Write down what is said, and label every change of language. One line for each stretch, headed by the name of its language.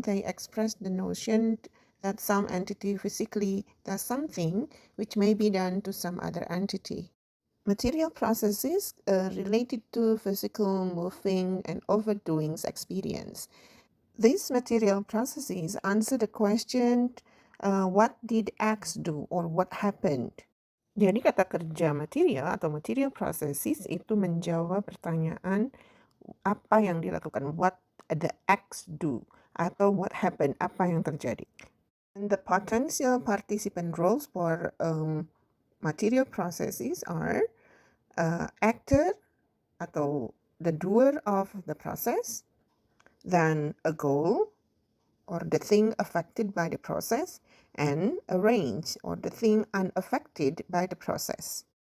English: They express the notion that some entity physically does something which may be done to some other entity. Material processes related to physical moving and overdoings experience. These material processes answer the question, what did X do or what happened?
Indonesian: Jadi kata kerja material atau material processes itu menjawab pertanyaan apa yang dilakukan,
English: what the X do,
Indonesian: atau
English: what happened,
Indonesian: apa yang terjadi.
English: And the potential participant roles for material processes are actor atau the doer of the process, then a goal or the thing affected by the process, and a range or the thing unaffected by the process.